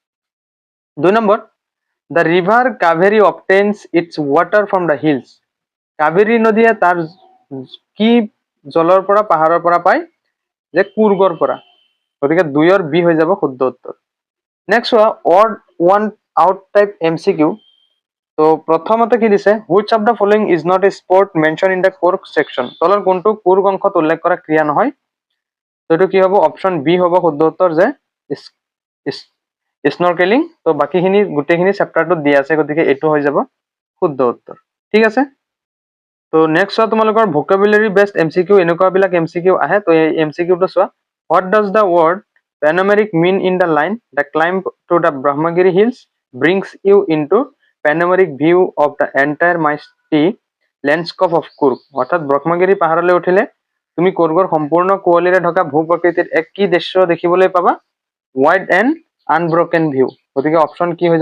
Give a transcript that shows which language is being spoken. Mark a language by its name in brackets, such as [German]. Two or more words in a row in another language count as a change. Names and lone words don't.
[English] 2 নম্বৰ, the river Kaveri obtains its water from the hills. [Assamese] কাবেৰী নদীয়ে তাৰ কি জলৰ পৰা, পাহাৰৰ পৰা পায়? যে কুৰ্গৰ পৰা। গতিকে 2ৰ বি হৈ যাব শুদ্ধ উত্তৰ। [English] নেক্সট চোৱা, odd one out type MCQ। [Assamese] তো প্ৰথমতে কি দিছে? [English] which of the following is not a sport mentioned in the Coorg section. [Assamese] তলৰ কোনটো কোৰ্গ অংশত উল্লেখ কৰা ক্ৰিয়া নহয়? তো এইটো কি হ'ব? অপশ্যন বি হ'ব শুদ্ধ উত্তৰ, যে স্নৰ্কেলিং। তো বাকীখিনি গোটেইখিনি চেপ্টাৰটোত দিয়া আছে, গতিকে এইটো হৈ যাব শুদ্ধ উত্তৰ। ঠিক আছে। তো নেক্সট চোৱা, তোমালোকৰ [English] vocabulary based MCQ [Assamese] এনেকুৱাবিলাক MCQ আহে। তো এই MCQটো চোৱা, [English] what does the word panoramic mean in the line the climb to the Brahmagiri hills brings you into panoramic view of the entire misty landscape of Coorg. [Assamese] অৰ্থাৎ ব্ৰহ্মগিৰি পাহাৰলৈ উঠিলে তুমি কুৰ্গৰ সম্পূৰ্ণ কুঁৱলীৰে ঢকা ভূ প্ৰকৃতিৰ এক কি দৃশ্য দেখিবলৈ পাবা? [English] wide and unbroken view. [Assamese] গতিকে অপশ্যন কি হৈ যাব?